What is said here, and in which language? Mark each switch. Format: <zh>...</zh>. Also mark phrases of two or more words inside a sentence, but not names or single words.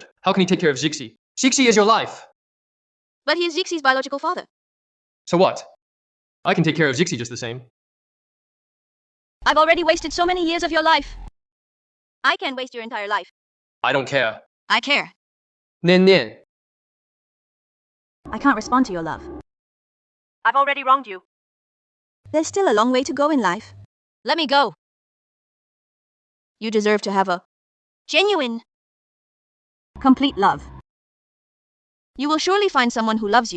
<en>How can he take care of Zixi? Zixi is your life. But he is Zixi's biological father. So what? I can take care of Zixi just the same. I've already wasted so many years of your life. I can waste your entire life. I don't care. I care. Nian Nian. I can't respond to your love. I've already wronged you. There's still a long way to go in life. Let me go. You deserve to have a genuine, Complete love. You will surely find someone who loves you.</en>